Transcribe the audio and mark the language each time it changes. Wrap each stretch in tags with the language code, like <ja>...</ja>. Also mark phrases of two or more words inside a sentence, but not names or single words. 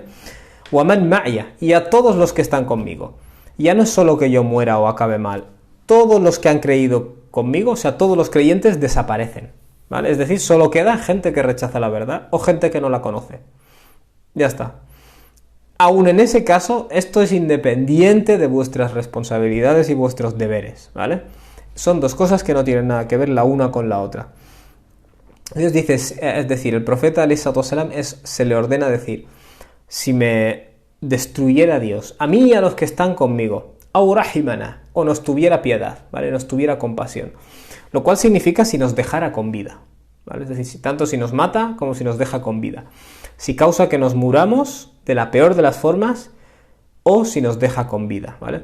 <ar>وَمَنْ مَعْيَ,</ar> <es>y a todos los que están conmigo. Ya no es solo que yo muera o acabe mal, todos los que han creído conmigo, o sea, todos los creyentes desaparecen, ¿vale? Es decir, solo queda gente que rechaza la verdad o gente que no la conoce. Ya está. Aún en ese caso, esto es independiente de vuestras responsabilidades y vuestros deberes, ¿vale? Son dos cosas que no tienen nada que ver la una con la otra. Dios dice, es decir, el profeta</es> <ar>عليه الصلاة والسلام</ar> <es>se le ordena decir, si me destruyera a Dios, a mí y a los que están conmigo,</es> <ar>أو رحمنا,</ar> <es>o nos tuviera piedad, ¿vale? Nos tuviera compasión. Lo cual significa si nos dejara con vida, ¿vale? Es decir, tanto si nos mata como si nos deja con vida. Si causa que nos muramos de la peor de las formas o si nos deja con vida, ¿vale?</es>